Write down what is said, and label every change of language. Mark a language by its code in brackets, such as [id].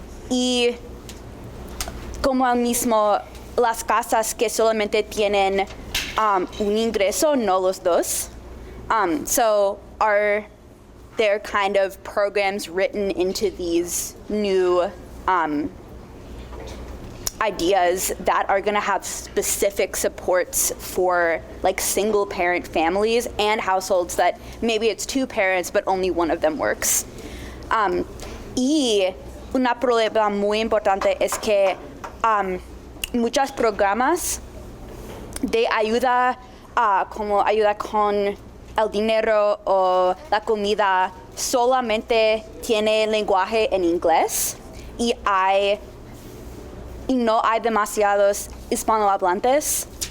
[es] Y como al mismo las casas que solamente tienen un ingreso, no los dos. [en] So are there kind of programs written into these new ideas that are going to have specific supports for like single parent families and households that maybe it's two parents but only one of them works? [es] Y un problema muy importante es que muchos programas de ayuda, como ayuda con el dinero o la comida, solamente tiene lenguaje en inglés y no hay demasiados hispanohablantes.